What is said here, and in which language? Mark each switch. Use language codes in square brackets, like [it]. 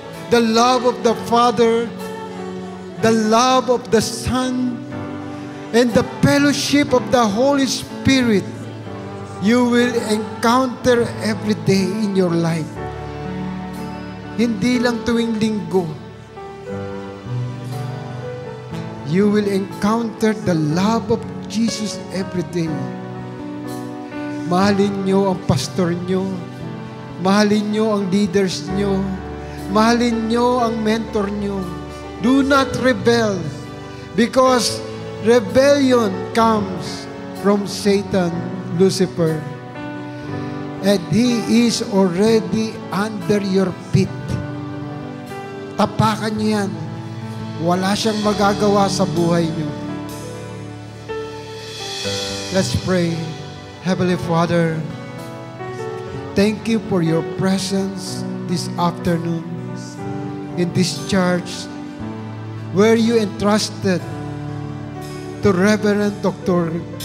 [en] The love of the Father, the love of the Son, and the fellowship of the Holy Spirit you will encounter every day in your life. [tl] Hindi lang tuwing linggo. [en] You will encounter the love of Jesus every day. [tl] Mahalin nyo ang pastor nyo. Mahalin nyo ang leaders nyo. Mahalin nyo ang mentor nyo. [en] Do not rebel, because rebellion comes from Satan, Lucifer. And he is already under your feet. [tl] Tapakan niyo yan. Wala siyang magagawa sa buhay niyo. [en] Let's pray. Heavenly Father, thank you for your presence this afternoon in this church where you entrusted to Reverend Dr.